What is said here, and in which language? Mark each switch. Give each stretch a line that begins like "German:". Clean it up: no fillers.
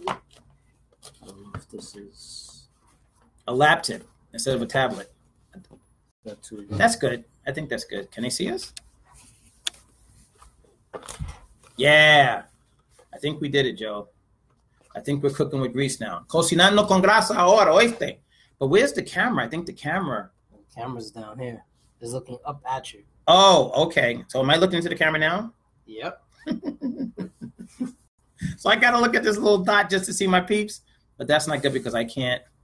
English: I don't know if this is A lap tip instead of a tablet. that too. That's good. I think that's good. Can they see us? Yeah. I think we did it, Joe. I think we're cooking with grease now.
Spanish: Cocinando con grasa ahora, oíste.
English: But where's the camera? I think the camera. The camera's down here. It's looking up at you. Oh, okay. So am I looking into the camera now? Yep. So I got to look at this little dot just to see my peeps. But that's not good because I can't.